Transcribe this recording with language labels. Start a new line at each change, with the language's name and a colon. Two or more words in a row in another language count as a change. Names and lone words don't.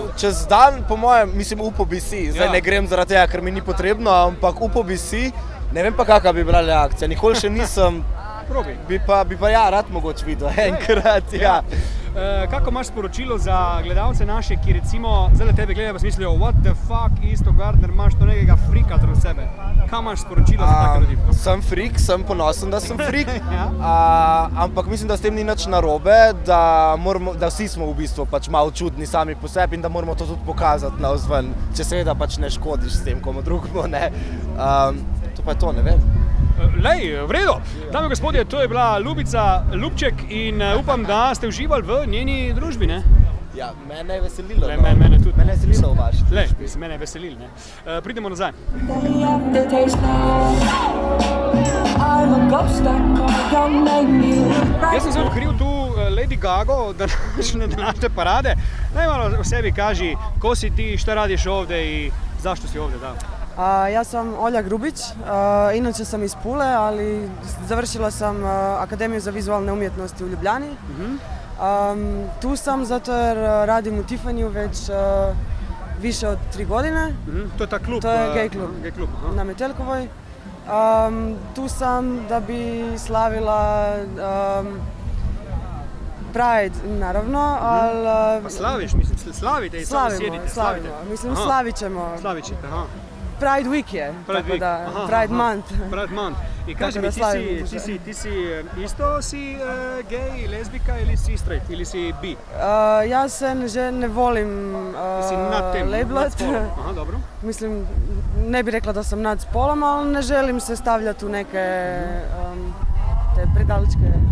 Slovenian: Čez dan, po mojem, mislim, upal bi si, zdaj ne grem zaradi tega, ker mi ni potrebno, ampak upal bi si, ne vem pa kakva bi bila reakcija, nikoli še nisem, bi pa ja, rad mogoče videl enkrat, ja. Kako imaš sporočilo za gledalce naše, ki recimo zdaj tebe gledajo pa si mislijo,
English: what the fuck,
Slovenian: Isto Gardner, imaš to nekega frika zraven sebe. Kaj imaš sporočilo za take ljudi? Sem frik, sem ponosen, da sem frik, ampak mislim, da s tem ni nič narobe, da vsi smo v bistvu pač malo čudni sami po sebi in da moramo to tudi pokazati navzven, če seveda pač ne škodiš s tem komu drugemu, ne. To pa je to, ne vem. Lej, v redu. Dame in gospodje, to je bila Ljubica Ljubček in upam, da ste uživali v njeni družbi, ne? Ja, mene je veselilo. Mene tudi. Mene je veselilo v vaši družbi. Lej, mene je veselilo, ne? Pridemo nazaj. Jaz sem se odkril tu Lady Gago, današnje parade.
Croatian: Naj malo o sebi kaži, ko si ti, šta radiš ovdje i zašto si ovdje, da? Ja sam Olja Grubić, inače sam iz Pule, ali završila sam Akademiju za vizualne umjetnosti u Ljubljani. Tu sam zato jer radim u Tiffanyju već više od 3 godine. To je ta klub? To je gay klub na Metelkovoj. Tu sam da bi slavila Pride, naravno, ali... Pa slaviš, mislim, slavite i samo sjedite, slavite. Mislim, slavit ćemo. Slavit ćete, aha.
English: Pride Week
Croatian: je, tako da,
English: Pride Month. Pride Month.
Croatian: I kaži mi, ti si isto si gej, lezbika ili si straight, ili si bi? Ja se ne volim labelati. Aha, dobro. Mislim, ne bi rekla da sam nad spolom, ali ne želim se stavljati u neke te predaličke.